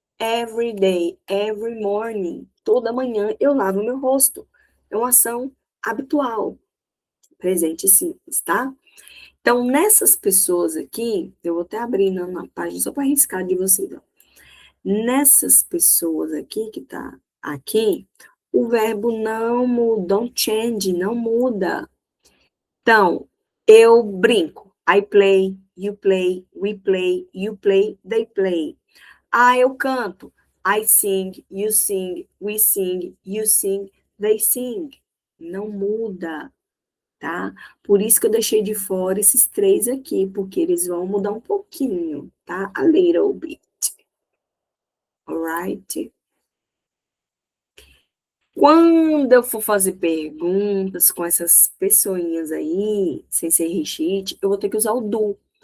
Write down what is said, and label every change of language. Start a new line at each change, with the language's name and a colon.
English: Every day, every morning.
Portuguese: Toda manhã eu lavo meu rosto. É uma ação habitual. Presente simples, tá? Então, nessas pessoas aqui, eu vou até abrir na página só para riscar de vocês. Ó. Nessas pessoas aqui, que tá aqui, o verbo não muda,
English: don't change,
Portuguese: não muda. Então, eu brinco.
English: I play, you play, we play, you play, they play.
Portuguese: Ah, eu canto.
English: I sing, you sing, we sing, you sing, they sing.
Portuguese: Não muda, tá? Por isso que eu deixei de fora esses três aqui, porque eles vão mudar um pouquinho, tá?
English: A little bit. Alright?
Portuguese: Quando eu for fazer perguntas com essas pessoinhas aí, sem ser recheat, eu vou ter que usar o do.